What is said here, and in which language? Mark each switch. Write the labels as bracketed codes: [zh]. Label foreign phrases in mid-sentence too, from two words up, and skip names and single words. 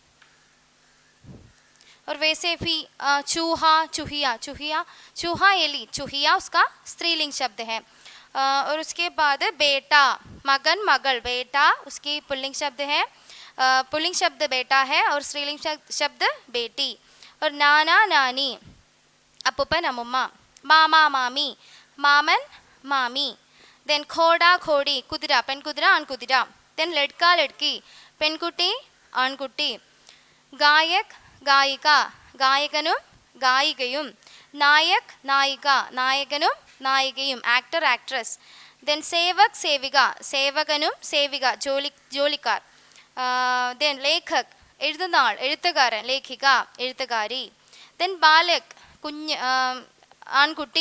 [hi] और वैसे भी चूहा, चूहिया, चूहिया, चूहा एली, चूहिया उसका स्त्रीलिंग शब्द है। और उसके बाद बेटा, मगन, मगल, बेटा उसकी पुल्लिंग शब्द है, पुल्लिंग शब्द बेटा है और स्त्रीलिंग शब्द बेटी। और नाना, नानी, [ml] അപ്പൂപ്പൻ, അമ്മൂമ്മ, മാമ, മാമി, മാമൻ, മാമി। देन [hi] खोड़ा, खोड़ी, [ml] കുതിര, പെൺകുതിര, ആൺകുതിര। [hi] देन लड़का, लड़की, [ml] പെൺകുട്ടി, ആൺകുട്ടി। [hi] गायक, गायिका, [ml] ഗായകനും ഗായികയും। നായക്, നായിക, നായകനും നായികയും, [en] actor, actress. [ml] ദെൻ സേവക്, സേവിക, സേവകനും സേവിക, ജോലിക്കാർ. ദെൻ ലേഖക്, എഴുതുന്ന ആൾ, എഴുത്തുകാരൻ, ലേഖിക, എഴുത്തുകാരി. ദെൻ ബാലക്, കുഞ്ഞ്, ആൺകുട്ടി.